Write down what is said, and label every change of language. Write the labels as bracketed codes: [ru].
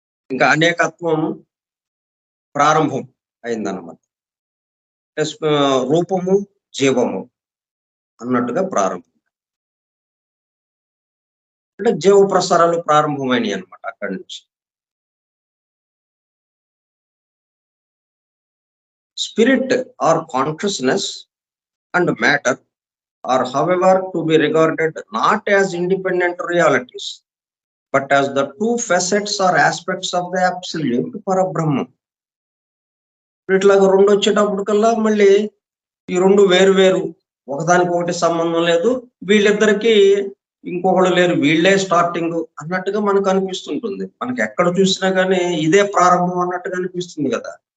[te] ఇంకా అనేకత్వం ప్రారంభం అయిందన్నమాట. రూపము, జీవము అన్నట్టుగా ప్రారంభం. అంటే జీవ ప్రసారాలు ప్రారంభమైనవి అన్నమాట అక్కడి నుంచి. [en] Spirit or consciousness and matter are however to be regarded not as independent realities, but as the two facets or aspects of the absolute Parabrahma. [te] ఇట్లాగా 2 వచ్చేటప్పటికల్లా మళ్ళీ ఈ 2 వేరు ఒకదానికి ఒకటి సంబంధం లేదు. వీళ్ళిద్దరికీ ఇంకొకళ్ళు లేరు, వీళ్ళే స్టార్టింగ్ అన్నట్టుగా మనకు అనిపిస్తుంటుంది. మనకి ఎక్కడ చూసినా కానీ ఇదే ప్రారంభం అన్నట్టుగా అనిపిస్తుంది కదా.